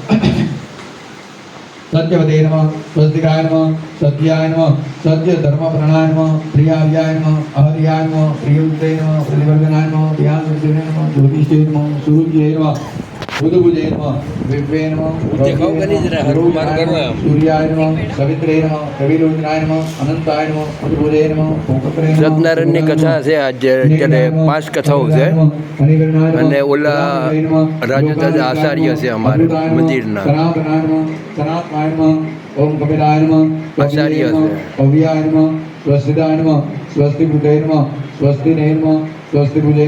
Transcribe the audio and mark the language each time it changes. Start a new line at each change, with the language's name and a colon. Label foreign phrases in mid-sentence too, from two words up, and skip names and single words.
Sanskrit: सत्यवते नमः स्वस्तिकाय नमः सत्याय नमः सत्य धर्म प्रणाय नमः प्रियाव्याय नमः अहर्याय नमः प्रियुक्ते नमः प्रतिवर्धनाय नमः ध्यानवृत्ते नमः ज्योतिषे नमः सूर्ये नमः बुधबुधे नमः विद्वे नमः सूर्याय नमः सवित्रे नमः कविलोचनाय नमः अनंताय नमः बुधबुधे नमः ओंकारे नमः
Gujarati: સત્યનારાયણની કથા છે. આજે અત્યારે 5 કથાઓ છે અને ઓલા રાજુ દાદા આચાર્ય છે અમારે મંદિરના
Sanskrit: ओम कपिलाय नमः आचार्य अव्याय नमः स्वस्तिदाय नमः स्वस्ति बुधे नमः स्वस्ति नमः स्वस्ति बुधे